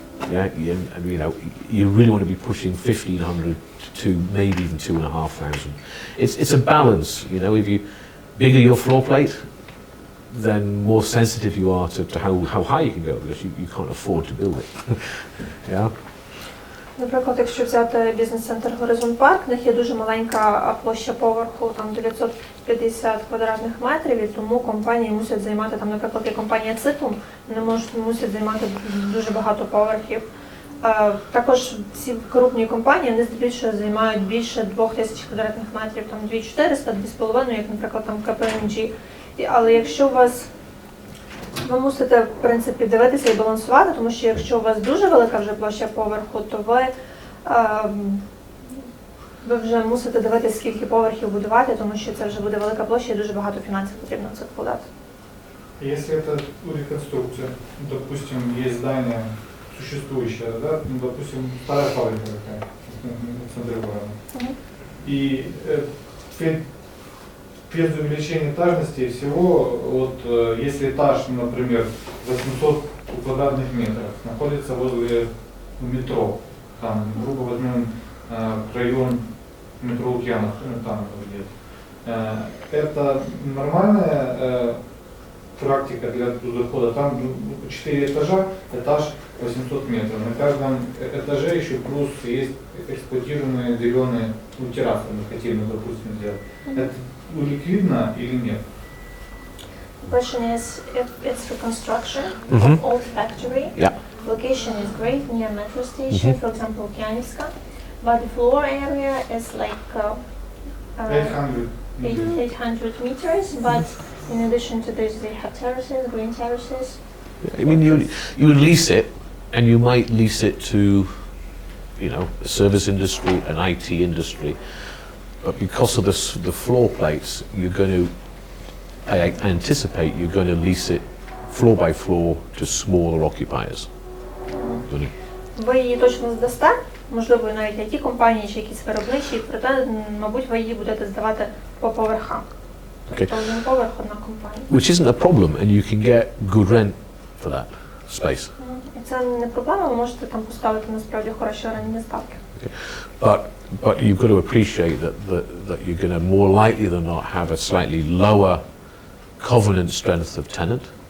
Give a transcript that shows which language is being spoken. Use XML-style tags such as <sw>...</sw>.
<en>Yeah, you know, you really want to be pushing 1,500 to maybe even 2,500. It's a balance, you know. If you bigger your floor plate, then more sensitive you are to how high you can go, because you can't afford to build it. Yeah.</en> <uk>Наприклад, якщо взяти бізнес-центр Horizon Park, в них є дуже маленька площа поверху, там 950 квадратних метрів, і тому компанії мусять займати, там, наприклад, є компанія Циклум, вони мусять займати дуже багато поверхів. Також ці крупні компанії, вони здебільшого займають більше 2000 квадратних метрів, там 2400, 2,5, як, наприклад, там KPMG. Але якщо у вас, ви мусите, в принципі, дивитися і балансувати, тому що якщо у вас дуже велика вже площа поверху, то ви вже мусите дивитися, скільки поверхів будувати, тому що це вже буде велика площа і дуже багато фінансів потрібно в це вкладати.</uk> <ru>Если это реконструкция, допустим, есть здание существующее, да, ну, допустим, старая фабрика такая, в центре города. И без увеличения этажности всего, вот если этаж, например, 800 квадратных метров, находится возле метро, там, грубо возьмем район метро Лукьянов, там где-то, это нормальная практика для захода. Там 4 этажа, этаж 800 метров. На каждом этаже еще плюс есть эксплуатируемые деревянные, ну, террасы мы хотим, допустим, сделать. Это ликвидно или нет?</ru> <en>The question is if it's reconstruction Mhm. of old factory. Yeah. Location is great near metro station, for example, Lukyanivska, but the floor area is like 800. 800 meters, but in addition to this they have terraces, green terraces. I mean, you lease it, and you might lease it to, you know, the service industry, an IT industry, but because of the floor plates, you're going to, I anticipate you're going to lease it floor by floor to smaller occupiers.</en> <uk>Ви її точно здасте, можливо, навіть IT-компанії чи якісь виробничі, проте, мабуть, ви її будете здавати по поверхам. Тобто один поверх, одна компанія.</uk> <en>Which isn't a problem, and you can get good rent for that space.</en> <uk>І це не проблема, ви можете там поставити насправді хороші орендні ставки.</uk> <en>But you've got to appreciate that you're going to more likely than not have a slightly lower covenant strength of tenant.</en>